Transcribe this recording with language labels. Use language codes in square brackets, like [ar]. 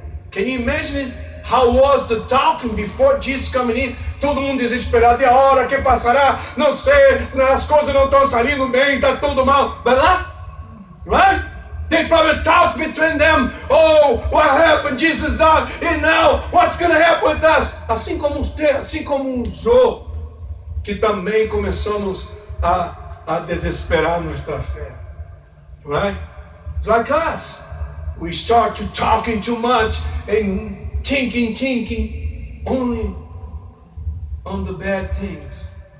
[en] Can you imagine how was the talking before Jesus coming in? [pt] Todo mundo desesperado, e a hora que passará? Não sei, as coisas não estão saindo bem, está tudo mal. Verdade? Right? [en] They probably talk between them. Oh, what happened? Jesus died. And now, what's going to happen with us? [pt] Assim como você, assim como eu, que também começamos a desesperar nossa fé. [en] Right? It's like us. We start to talking too much and thinking only on the bad things.